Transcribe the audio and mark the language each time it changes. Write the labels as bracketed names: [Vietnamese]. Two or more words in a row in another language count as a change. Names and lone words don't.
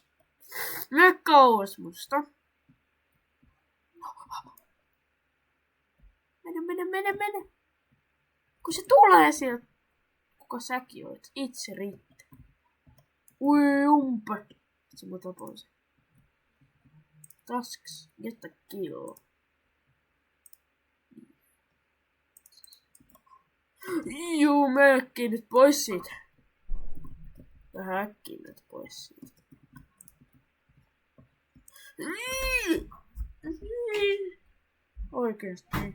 [Finnish] Mene kauas musta. Mene. Kun se tulee sieltä, kuka säkin olet, itse riittää. Ui umpe. Sitten mä tapoin sen. [English] Tasks, get a kill. [Finnish] Juu, mä äkkiin nyt pois siitä. Vähän äkkiin nyt pois siitä. Oikeesti.